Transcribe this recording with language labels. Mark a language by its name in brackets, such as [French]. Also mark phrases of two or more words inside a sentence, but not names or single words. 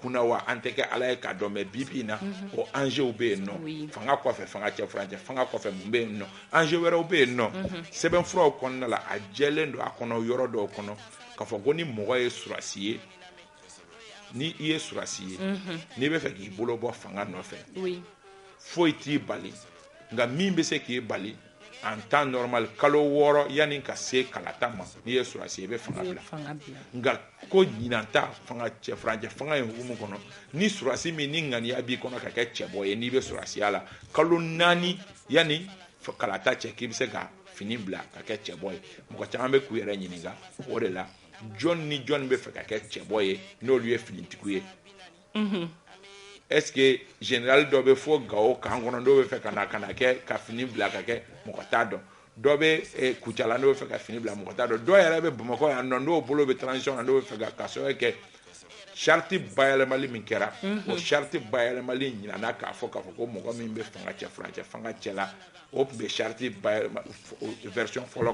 [Bambara] kunna wa an tɛ kɛ ala ye k'a dɔn mɛ bi na o enjeux bɛ yen nɔ fanga kɔfɛ fanga cɛ furancɛ fanga kɔfɛ mun bɛ yen nɔ enjeux wɛrɛw bɛ yen nɔ sɛbɛnfuraw kɔnɔna la a jɛlen don a kɔnɔ yɔrɔ dɔw kɔnɔ k'a fɔ ko ni mɔgɔ ye surasi ye ni i ye surasi ye n'i bɛ fɛ k'i bolo bɔ fanga nɔfɛ foyi t'i bali nka min bɛ se k'i bali [French] en temps normal [Bambara] kalo wɔɔrɔ yani ka se kalata ma n'i ye surasi i bɛ fanga bila nka ko ɲinanta fanga cɛ furancɛ fanga ye hukumu kɔnɔ ni surasi min ni ŋaniya b'i kɔnɔ ka kɛ cɛbɔ ye n'i bɛ surasiya la kalo 4 yani kalata cɛ k'i bɛ se ka fini bila ka kɛ cɛbɔ ye mɔgɔ caman bɛ k'u yɛrɛ ɲininka o de la jɔn ni jɔn bɛ fɛ ka kɛ cɛbɔ ye n'olu ye finitigiw ye est-ce que général dɔ bɛ fɔ Gao kan kɔnɔ dɔw bɛ fɛ ka na kɛ ka fini bila ka kɛ mɔgɔ t'a dɔn dɔ bɛ Kucala dɔw bɛ fɛ ka fini bila mɔgɔ t'a dɔn dɔw yɛrɛ bɛ Bamakɔ yan nɔ dɔw bolo bɛ transition na dɔw bɛ fɛ ka sababu kɛ charte bayɛlɛmali min kɛra o charte bayɛlɛmali ɲinana k'a fɔ ko mɔgɔ min bɛ fanga cɛ furancɛ fanga cɛla o tun bɛ [French] charte version [Bambara] fɔlɔ